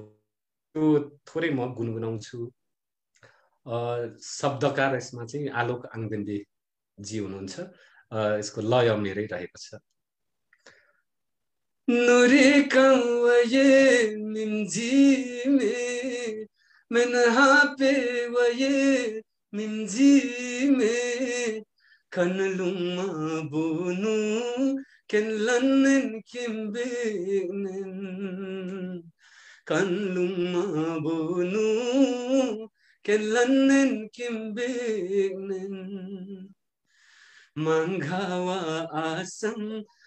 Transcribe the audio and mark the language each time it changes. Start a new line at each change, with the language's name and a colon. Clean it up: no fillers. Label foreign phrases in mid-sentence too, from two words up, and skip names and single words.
Nepali: त्यो थोरै म गुनगुनाउँछु। शब्दकार यसमा चाहिँ आलोक आङदेन्डे जी हुनुहुन्छ, यसको लय मेरै रहेको छ।
Limbu: नुरिकाङ वये मिम्जिमे Menha pe waye minji me kanluma bunu kenlannen kimbenen kanluma bunu kenlannen kimbenen manghawa asang